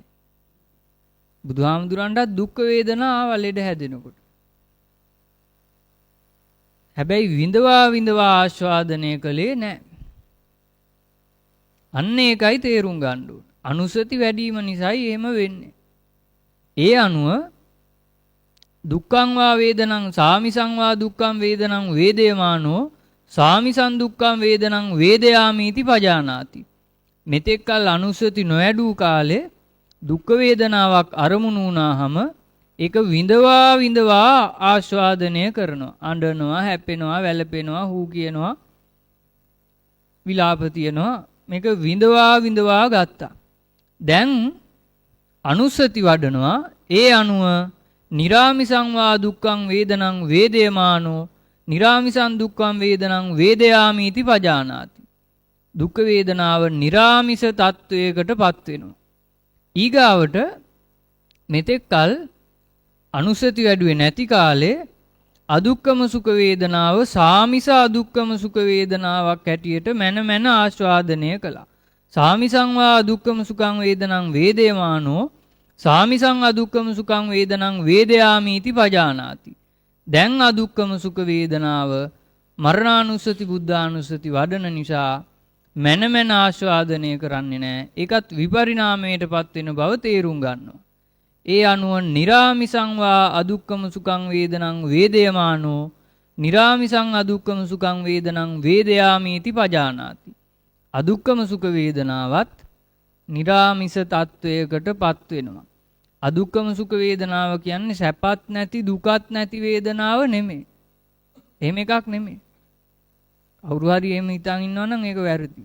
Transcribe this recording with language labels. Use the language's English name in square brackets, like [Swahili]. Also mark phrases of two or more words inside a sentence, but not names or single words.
[Sinhala] බුදුහාමුදුරන්ට දුක් වේදනාව ලෙඩ හැදෙනකොට. හැබැයි විඳවා විඳවා ආස්වාදනය කළේ නැහැ. අන්න ඒකයි තේරුම් ගන්න ඕන. අනුසති වැඩිම නිසායි එහෙම වෙන්නේ. ඒ අනුව [Pali] දුක්ඛං වා වේදනං සාමිසං වා දුක්ඛං වේදනං වේදයමානෝ සාමිසං දුක්ඛං වේදනං වේදයාමීති පජානාති. [Sinhala] මෙතෙක් කල අනුස්සති නොඇඩූ කාලේ දුක් වේදනාවක් අරමුණු වුණාම ඒක විඳවා විඳවා ආස්වාදනය කරනවා. අඬනවා, හැපෙනවා, වැළපෙනවා, හූ කියනවා, විලාප තියනවා. මේක විඳවා විඳවා ගත්තා. දැන් අනුස්සති වඩනවා. ඒ අනුව [Pali] නිරාමිසං වා දුක්ඛං වේදනං වේදයමානෝ නිරාමිසං දුක්ඛං වේදනං වේදයාමීති පජානාති. [Sinhala] දුක් වේදනාව නිරාමිස තත්වයකටපත් වෙනවා. ඊගාවට මෙතෙක් කල අනුසති වැඩුවේ නැති කාලේ අදුක්කම සුඛ වේදනාව සාමිස අදුක්කම සුඛ වේදනාවක් හැටියට මන ආස්වාදනය කළා. [Pali] සාමිසං වා අදුක්කම සුඛං වේදනං වේදයමානෝ සාමිසං අදුක්කම සුඛං වේදනං වේදයාමීති පජානාති. [Sinhala] දැන් අදුක්කම සුඛ වේදනාව මරණානුස්සති බුද්ධානුස්සති වඩන නිසා මන ආස්වාදනය කරන්නේ නැහැ. ඒකත් විපරිණාමයටපත් වෙන බව තේරුම් ගන්නවා. ඒ අනුව [Pali] නිරාමිසං වා අදුක්කම සුඛං වේදනං වේදයමානෝ නිරාමිසං අදුක්කම සුඛං වේදනං වේදයාමීති පජානාති. [Sinhala] අදුක්කම සුඛ වේදනාවත් නිරාමිස තත්වයකටපත් වෙනවා. අදුක්කම සුඛ වේදනාව කියන්නේ සැපත් නැති දුකත් නැති වේදනාව නෙමෙයි. එහෙම එකක් නෙමෙයි. කවුරු හරි එහෙම හිතන් ඉන්නවනම් ඒක වැරදි.